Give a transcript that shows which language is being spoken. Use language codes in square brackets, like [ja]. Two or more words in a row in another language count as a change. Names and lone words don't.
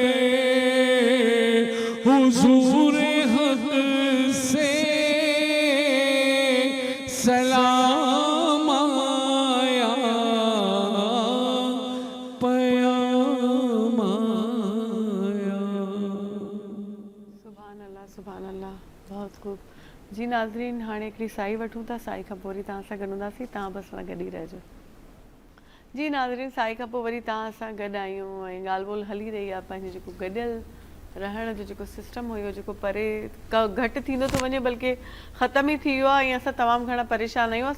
[ur] حضور حق سے سلام آیا پیام آیا. سبحان اللہ بہت خوب. [sd] جی ناظرین ہاणे हिकिड़ी साई वठूं था, साई खां पोइ वरी तव्हां सां गॾु हूंदासीं, तव्हां बसि सां गॾु ई रहिजो. जी नाज़रीन साई खां पोइ वरी तव्हां सां गॾु आहियूं ऐं ॻाल्हि ॿोल हली रही आहे पंहिंजो जेको गॾियल रहण जो जेको सिस्टम हुयो जेको परे घटि थींदो थो वञे बल्कि ख़तम ई थी वियो आहे ऐं असां तमामु घणा परेशान आहियूं.